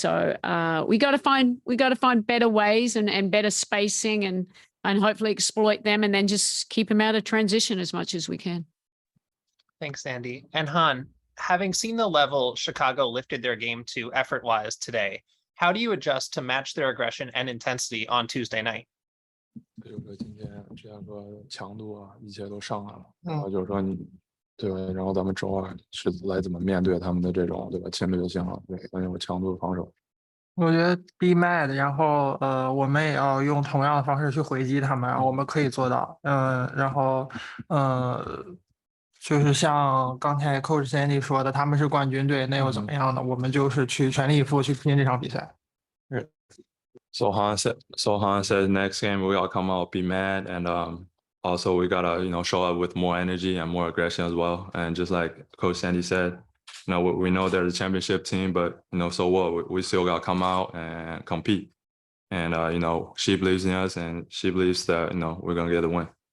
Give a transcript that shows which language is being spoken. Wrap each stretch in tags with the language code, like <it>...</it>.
<en>So we got to find better ways and better spacing and hopefully exploit them, and then just keep them out of transition as much as we can. Thanks, Sandy. And Han, having seen the level Chicago lifted their game to effort-wise today, how do you adjust to match their aggression and intensity on Tuesday night?</en> <zh>比如说今天这样说强度啊，一切都上来了，然后就是说你对，然后咱们周二是来怎么面对他们的这种对吧侵略性啊，对，很有强度的防守。我觉得</zh> <en>be mad，</en> <zh>然后我们也要用同样的方式去回击他们，我们可以做到。然后就是像刚才 Coach Sandy 说的，他们是冠军队，那又怎么样呢？我们就是去全力以赴去拼这场比赛。</zh> <en>So Han said next game we gotta come out, be mad, and also we gotta show up with more energy and more aggression as well. And just like Coach Sandy said, we know they're the championship team, but so what? We still gotta come out and compete. And she believes in us, and she believes that we're gonna get the win.</en>